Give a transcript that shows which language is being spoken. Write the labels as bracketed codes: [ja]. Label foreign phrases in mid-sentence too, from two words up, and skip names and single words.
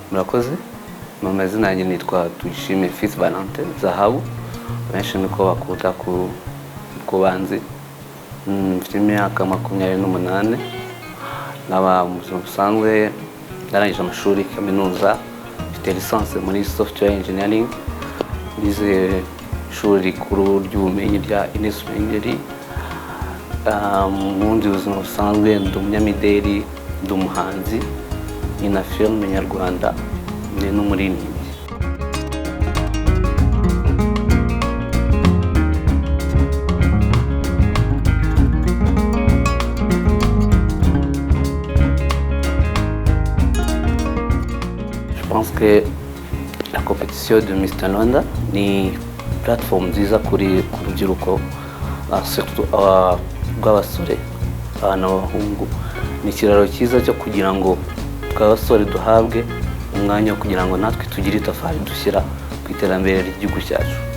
[rw] murakoze mu mazina yanjye nitwa Tuyishime Fils Valentin Zahabu benshi niko bakunda ku banzi mfite imyaka 28 naba mu busanzwe narangije amashuri kaminuza mfite licence muri [en] software engineering [rw] nize ishuri rikuru ry'ubumenyi rya Ines Ruhengeri mu bundi buzima busanzwe ndi umunyamideli ndi umuhanzi na film nyarwanda ni n'umuririmbyi. [fr] Je pense que la compétition de Mr Rwanda ni [rw] plateforme nziza kuri urubyiruko surtout rw'abasore n'abahungu ni ikiraro cyiza cyo kugira ngo abasore duhabwe umwanya wo kugira ngo natwe tugire itafari dushyira ku iterambere ry'igihugu cyacu.